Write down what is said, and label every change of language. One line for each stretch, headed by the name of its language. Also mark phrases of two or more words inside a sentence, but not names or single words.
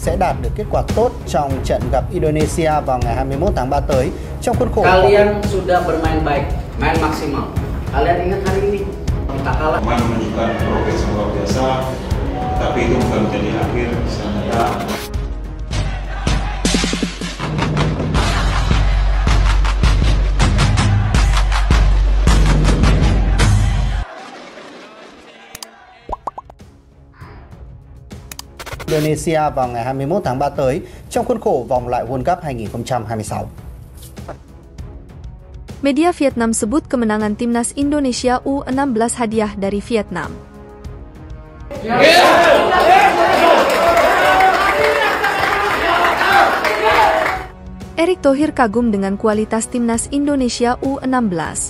Vietnamese: sẽ đạt được kết quả tốt trong trận gặp Indonesia vào ngày 21 tháng 3 tới trong khuôn khổ.
Indonesian: Kalian sudah bermain baik, main maksimal. Kalian ingat hari ini kita kalah. Pemain menunjukkan progres yang luar biasa, tapi itu bukan menjadi akhir selanjutnya.
Vietnamese: Indonesia vào ngày 21 tháng 3 tới trong khuôn khổ vòng loại World Cup 2026.
Indonesian: Media Vietnam sebut kemenangan timnas Indonesia U16 hadiah dari Vietnam. Erick Thohir kagum dengan kualitas timnas Indonesia U16.